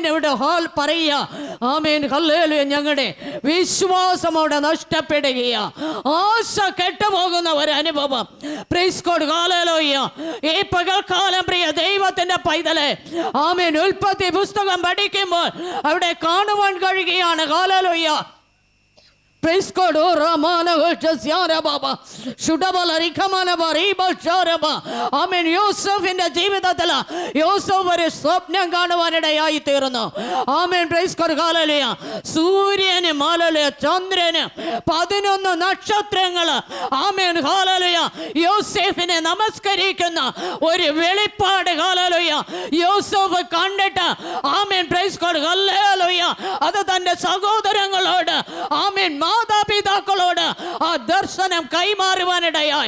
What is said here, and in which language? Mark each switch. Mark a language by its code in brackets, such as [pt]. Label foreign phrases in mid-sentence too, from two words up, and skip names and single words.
[ml] ഇവിടെ പറയുക, ആമേൻ, ഹല്ലേലൂയ, ഞങ്ങളുടെ വിശ്വാസം അവിടെ നഷ്ടപ്പെടുകയാ, ആശ പോകുന്ന ഒരു അനുഭവം. [en] Praise God, hallelujah. [ml] ഈ പകൽക്കാലം പ്രിയ ദൈവത്തിന്റെ പൈതലെ, ആമേൻ, ഉൽപ്പത്തി പുസ്തകം പഠിക്കുമ്പോൾ അവിടെ കാണുവാൻ കഴിയുകയാണ്. ഹല്ലേലൂയ. [en] Praise God. Oh Ramana Hoshasiara Baba Shudabala Rikamana Bariba Sharaba. [ml] Amen. യോസഫിന്റെ ജീവിതത്തിൽ യോസഫ് ഒരു സ്വപ്നം കാണുവാനിടയായി തീർന്നു. [en] Amen. Praise God, hallelujah. [ml] സൂര്യന്, ഹല്ലേലൂയ, ചന്ദ്രന് 11 നക്ഷത്രങ്ങൾ, ആമേൻ, ഹല്ലേലൂയ, യോസഫിനെ നമസ്കരിക്കുന്ന ഒരു വെളിപ്പാട്, ഹല്ലേലൂയ, യോസഫ് കണ്ടിട്ട്, ആമേൻ, [en] Praise God, [ml] ഹല്ലേലൂയ, അത് തന്റെ സഹോദരങ്ങളോട്, ആമേൻ, മാതാപിതാക്കളോട് ആ ദർശനം കൈമാറുവാനിടയായി.